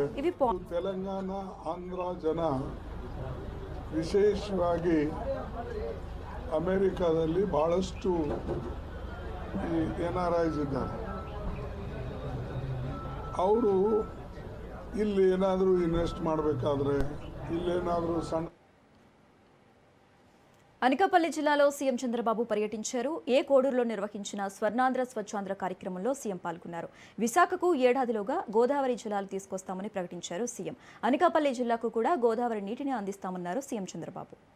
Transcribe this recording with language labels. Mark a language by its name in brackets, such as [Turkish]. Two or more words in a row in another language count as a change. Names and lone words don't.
[Kannada] ತೆಲಂಗಾಣ ಆಂಧ್ರ ಜನ ವಿಶೇಷವಾಗಿ ಅಮೆರಿಕಾದಲ್ಲಿ ಭಾಳಷ್ಟು ಈ NRIs ಇದ್ದಾರೆ. ಅವರು ಇಲ್ಲಿ ಏನಾದರೂ ಇನ್ವೆಸ್ಟ್ ಮಾಡಬೇಕಾದ್ರೆ, ಇಲ್ಲೇನಾದರೂ ಸಣ್ಣ. [Telugu] అనకాపల్లి జిల్లాలో సీఎం చంద్రబాబు పర్యటించారు. కోడూరులో నిర్వహించిన స్వర్ణాంధ్ర స్వచ్ఛాంధ్ర కార్యక్రమంలో సీఎం పాల్గొన్నారు. విశాఖకు ఏడాదిలోగా గోదావరి జలాలు తీసుకొస్తామని ప్రకటించారు సీఎం. అనకాపల్లి జిల్లాకు కూడా గోదావరి నీటిని అందిస్తామన్నారు సీఎం చంద్రబాబు.